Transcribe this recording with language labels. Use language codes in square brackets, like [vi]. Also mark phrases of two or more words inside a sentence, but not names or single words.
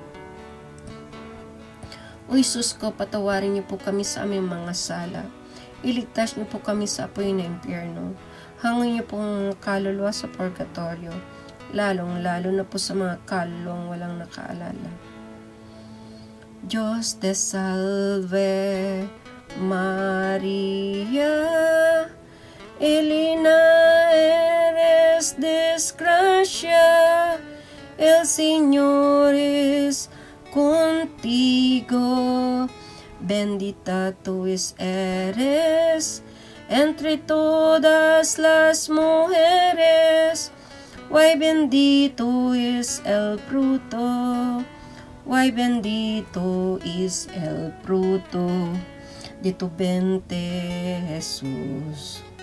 [tl] O Jesus ko, patawarin niyo po kami sa aming mga sala. Iligtas niyo po kami sa apoy na impyerno. Hangin niyo pong kaluluwa sa purgatorio, lalong-lalo na po sa mga kaluluwang walang nakaalala. [es] Diyos te salve, Maria, Elena eres desgracia, el Señor es contigo, bendita tú eres entre todas las mujeres, y bendito es el fruto, y bendito es el fruto de tu vientre, Jesús.